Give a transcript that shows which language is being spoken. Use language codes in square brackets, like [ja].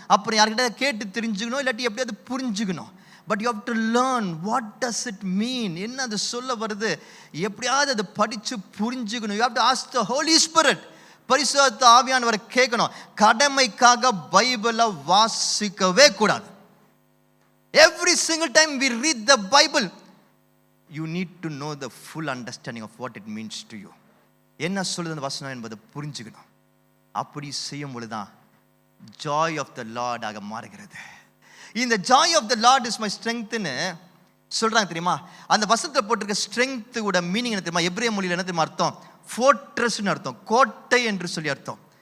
[ta] அப்புறம் யார்கிட்ட கேட்டு தெரிஞ்சுக்கணும், இல்லாட்டி எப்படியாவது புரிஞ்சுக்கணும். [en] but you have to learn what does it mean, [ta] என்ன அது சொல்ல வருது, எப்படியாவது அதை படித்து புரிஞ்சுக்கணும். [en] you have to ask the holy spirit, [ta] பரிசுத்த ஆவியானவரை கேட்கணும். கடமைக்காக பைபிளை வாசிக்கவே கூடாது. [en] Every single time we read the Bible, you need to know the full understanding of what it means to you. [ta] என்ன சொல்லுது அந்த வசனம் என்பதை புரிஞ்சுக்கணும். அப்படி செய்யும் பொழுதுதான் ஜாய் ஆஃப் த லார்ட் ஆக மாறுகிறது. இந்த [en] joy of the Lord is my ஸ்ட்ரெங்க்னு [ta] சொல்றாங்க தெரியுமா. அந்த வசனத்தில் போட்டிருக்க ஸ்ட்ரெங்க்த்தோட மீனிங் என்ன தெரியுமா, எபிரேய மொழியில் என்ன தெரியுமா அர்த்தம், ஃபோர்ட்ரஸ்னு அர்த்தம், கோட்டை என்று சொல்லி அர்த்தம்.